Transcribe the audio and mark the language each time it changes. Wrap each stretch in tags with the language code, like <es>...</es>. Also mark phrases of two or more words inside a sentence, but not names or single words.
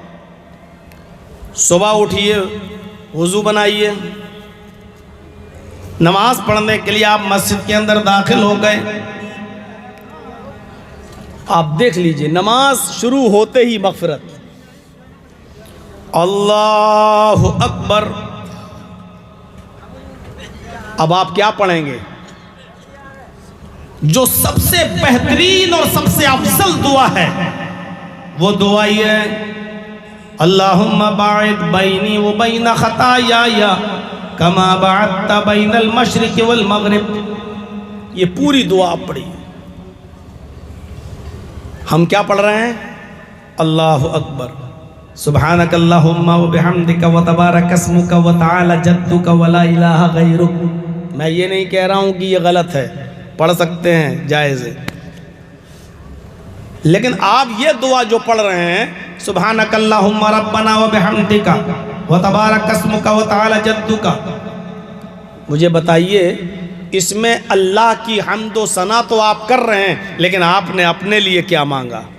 <ur>صبح اٹھیے، وضو بنائیے، نماز پڑھنے کے لیے آپ مسجد کے اندر داخل ہو گئے، آپ دیکھ لیجئے نماز شروع ہوتے ہی مغفرت،</ur> <ar>اللہ اکبر۔</ar> <ur>اب آپ کیا پڑھیں گے؟ جو سب سے بہترین اور سب سے افضل دعا ہے وہ دعا یہ ہے،</ur> <ar>اللہم باعد بینی و بین خطایایا کما باعدت بین المشرق والمغرب۔</ar> <ur>یہ پوری دعا آپ پڑھی۔ ہم کیا پڑھ رہے ہیں؟</ur> <ar>اللہ اکبر، سبحانک اللہم و بحمدک و تبارک اسمک و تعالی جدک و لا الہ غیرک۔</ar> <ur>میں یہ نہیں کہہ رہا ہوں کہ یہ غلط ہے، پڑھ سکتے ہیں، جائز ہے، لیکن آپ یہ دعا جو پڑھ رہے ہیں،</ur> <ar>سبحانک اللہم ربنا و بحمدک و تبارک اسمک و تعالی جدک،</ar> <ur>مجھے بتائیے اس میں اللہ کی حمد و ثنا تو آپ کر رہے ہیں، لیکن آپ نے اپنے لیے کیا مانگا؟</ur>